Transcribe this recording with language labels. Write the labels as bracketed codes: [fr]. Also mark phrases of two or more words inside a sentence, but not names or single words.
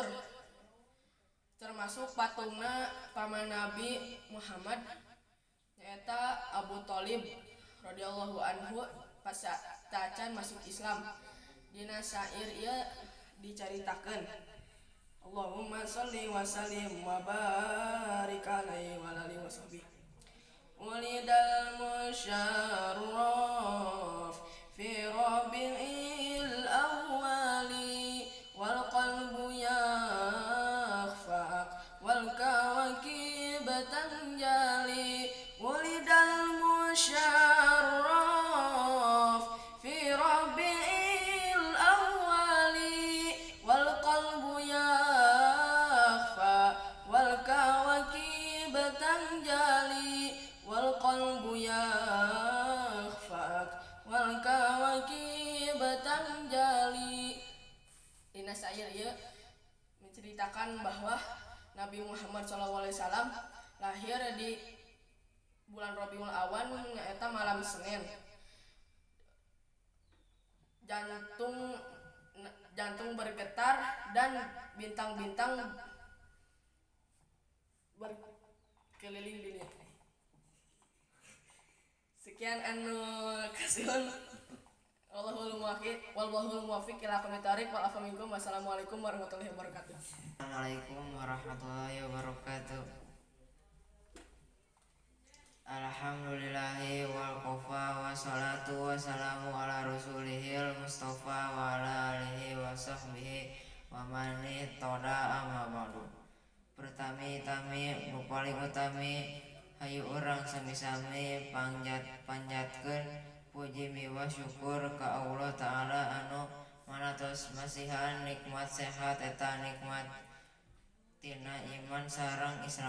[su] Termasuk patungna paman Nabi Muhammad nyaeta Abu Thalib [ar] رضي الله عنه [su] pas tacan masuk Islam. Dina syair ieu dicaritakeun [ar] اللهم صل وسلم وبارك عليه وعلى آله وصحبه. ولد المشرف في ربيع الأول والقلب يخفق والكواكب تنجلي. ولد المشرف في ربيع الأول والقلب يخفق والكواكب تنجلي والقلب يخفق والكواكب تنجلي wal qalbu yakhfa wal kawakib tanjali. [su] Dina syair ieu [id] menceritakan bahwa Nabi Muhammad SAW lahir di bulan Rabiul Awan nyaeta malam Senin. Jantung bergetar dan bintang-bintang berkeliling dunia. [su] Sekian anu kasihun. [ar] والله الموفق إلى أقوم الطريق والعفو منكم. والسلام عليكم ورحمة الله وبركاته. السلام عليكم ورحمة الله وبركاته. الحمد لله وكفى والصلاة والسلام على رسوله المصطفى وعلى آله وصحبه ومن اتبع أما بعد. [su] Pertami-tami paling utami hayu urang sami-sami panjatkeun puji miwa syukur ka Allah Ta'ala anu manatos masihan nikmat sehat eta nikmat tina iman sareng Islam.